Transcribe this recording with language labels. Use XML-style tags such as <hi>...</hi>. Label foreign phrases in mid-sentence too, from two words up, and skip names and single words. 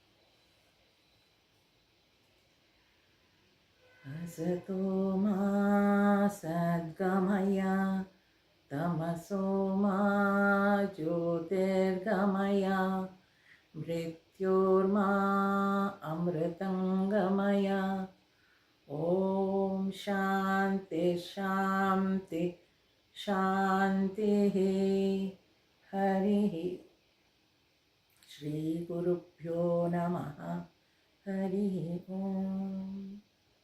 <sa>ಅಸತೋ ಮಾ ಸದ್ಗಮಯ ತಮಸೋ ಮಾ ಜ್ಯೋತಿರ್ಗಮಯ ಮೃತ್ಯೋರ್ಮಾ ಅಮೃತಂಗಮಯ. ಓಂ ಶಾಂತಿ ಶಾಂತಿ ಶಾಂತಿ. ಹರಿ ಶ್ರೀ ಗುರುಭ್ಯೋ ನಮಃ. ಹರಿ ಓಂ.</sa>